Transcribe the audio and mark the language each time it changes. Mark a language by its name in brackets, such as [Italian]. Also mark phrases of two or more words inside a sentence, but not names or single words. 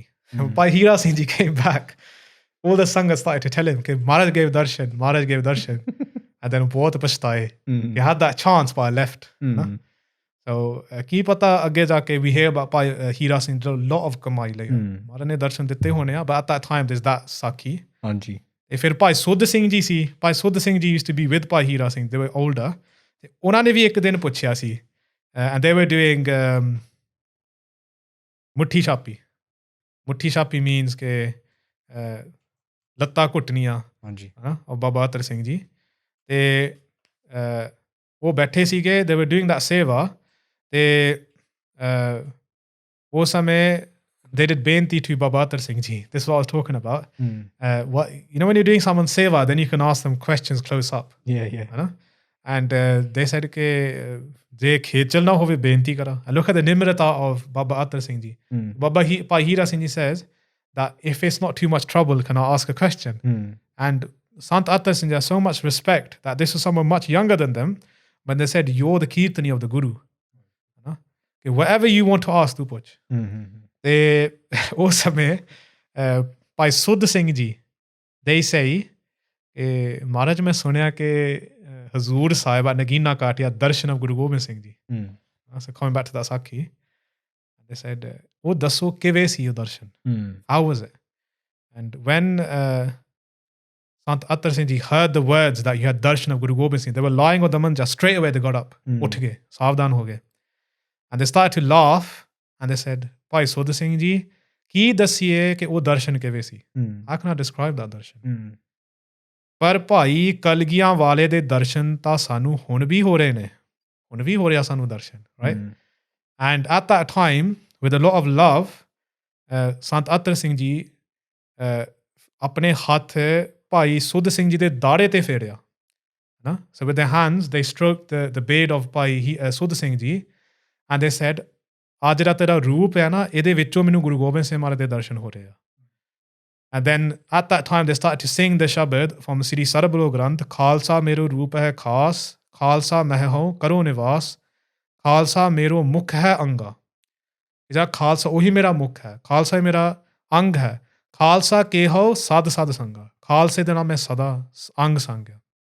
[English] Bhai Hira Singh Ji came back. All the Sangat started to tell him, okay, Maharaj gave darshan. And then [Punjabi] ਬਹੁਤ ਪਛਤਾਏ. [English] He had that chance but I left. [Punjabi] So ਕੀ ਪਤਾ ਅੱਗੇ ਜਾ ਕੇ [English] we hear about Bhai Hira Singh Ji, a lot of [Punjabi] ਕਮਾਈ ਲਈ ਮਹਾਰਾਜ ਨੇ ਦਰਸ਼ਨ ਦਿੱਤੇ ਹੋਣੇ ਆ, [English] but at that time there's that ਸਾਖੀ. [Punjabi] ਹਾਂਜੀ. ਤੇ ਫਿਰ ਭਾਈ ਸੁੱਧ ਸਿੰਘ ਜੀ ਸੀ. [English] ਭਾਈ ਸੁੱਧ ਸਿੰਘ ਜੀ used to be with Bhai Hira Singh, they were older. [Punjabi] ਤੇ ਉਹਨਾਂ ਨੇ ਵੀ ਇੱਕ ਦਿਨ ਪੁੱਛਿਆ ਸੀ, [English] and they were doing [Punjabi] ਮੁੱਠੀ ਛਾਪੀ means ਕਿ ਲੱਤਾਂ ਘੁੱਟਣੀਆਂ. ਹਾਂਜੀ. ਉਹ ਬਾਬਾ ਅਤਰ ਸਿੰਘ ਜੀ ਤੇ ਉਹ ਬੈਠੇ ਸੀਗੇ, [English] they were doing that ਸੇਵਾ. [Punjabi] ਤੇ ਉਸ ਸਮੇਂ [English] they did benti to Baba Attar Singh Ji. This is what I was talking about. What, you know, when you're doing someone's seva, then you can ask them questions close up. [Punjabi] Yeah. [English] And they said [Punjabi] ਕਿ ਜੇ ਖੇਚਲ ਨਾ ਹੋਵੇ ਬੇਨਤੀ ਕਰਾਂ. [English] And look at the nimrata of Baba Attar Singh Ji. Bhai Hira Singh Ji says that if it's not too much trouble, can I ask a question? And Sant Attar Singh Ji has so much respect that this was someone much younger than them, but they said, you're the kirtani of the Guru. Okay, whatever you want to ask, [Punjabi] ਤੂੰ ਪੁੱਛ. ਤੇ ਉਸ ਸਮੇਂ ਭਾਈ ਸੁੱਧ ਸਿੰਘ ਜੀ, [English] they say [Punjabi] ਕਿ ਮਹਾਰਾਜ ਮੈਂ ਸੁਣਿਆ ਕਿ ਹਜ਼ੂਰ ਸਾਹਿਬ ਨਗੀਨਾ ਕਾਟਿਆ ਦਰਸ਼ਨ of Guru Gobind Singh Ji. [English] So coming back to that ਸਾਖੀ, they said, [Punjabi] ਉਹ ਦੱਸੋ ਕਿਵੇਂ ਸੀ ਉਹ ਦਰਸ਼ਨ? [English] How was it? And when Sant Attar Singh Ji heard the words that you had darshan of Guru Gobind Singh, they were lying on the manja, straight away they got up, [Punjabi] ਉੱਠ ਗਏ, ਸਾਵਧਾਨ ਹੋ ਗਏ. [English] And they started to laugh and they said, [Punjabi] ਭਾਈ ਸੁੱਧ ਸਿੰਘ ਜੀ ਕੀ ਦੱਸੀਏ ਕਿ ਉਹ ਦਰਸ਼ਨ ਕਿਵੇਂ ਸੀ? [English] I cannot describe that darshan. [Punjabi] ਪਰ ਭਾਈ ਕਲਗੀਆਂ ਵਾਲੇ ਦੇ ਦਰਸ਼ਨ ਤਾਂ ਸਾਨੂੰ ਹੁਣ ਵੀ ਹੋ ਰਹੇ ਨੇ, ਹੁਣ ਵੀ ਹੋ ਰਿਹਾ ਸਾਨੂੰ ਦਰਸ਼ਨ, [English] right? And at that time, with a lot of love, Sant Attar Singh Ji [Punjabi] ਆਪਣੇ ਹੱਥ ਭਾਈ ਸੁੱਧ ਸਿੰਘ ਜੀ ਦੇ ਦਾੜੇ ਤੇ ਫੇਰਿਆ. [English] So with their hands, they stroked the beard of Bhai Sudh Singh Ji, and they said, [Punjabi] ਆ ਜਿਹੜਾ ਤੇਰਾ ਰੂਪ ਹੈ ਨਾ, ਇਹਦੇ ਵਿੱਚੋਂ ਮੈਨੂੰ ਗੁਰੂ ਗੋਬਿੰਦ ਸਿੰਘ ਮਹਾਰਾਜ ਦੇ ਦਰਸ਼ਨ ਹੋ ਰਹੇ ਆ. [English] And then at that time they started to sing the shabad from Sri Sarabalo Granth, [Braj] ਖਾਲਸਾ ਮੇਰੋ ਰੂਪ ਹੈ ਖਾਸ, ਖਾਲਸਾ ਮਹਿ ਹੋ ਕਰੋ ਨਿਵਾਸ, ਖਾਲਸਾ ਮੇਰੋ ਮੁਖ ਹੈ ਅੰਗਾ. [Punjabi] ਜਿਹੜਾ ਖਾਲਸਾ ਉਹੀ ਮੇਰਾ ਮੁਖ ਹੈ, ਖਾਲਸਾ ਹੀ ਮੇਰਾ ਅੰਗ ਹੈ. [Braj] ਖਾਲਸਾ ਕੇ ਹੋ ਸਦ ਸਦ ਸੰਗਾ, [Punjabi] ਖਾਲਸੇ ਦੇ ਨਾਲ ਮੈਂ ਸਦਾ ਅੰਗ ਸੰਗਿਆ.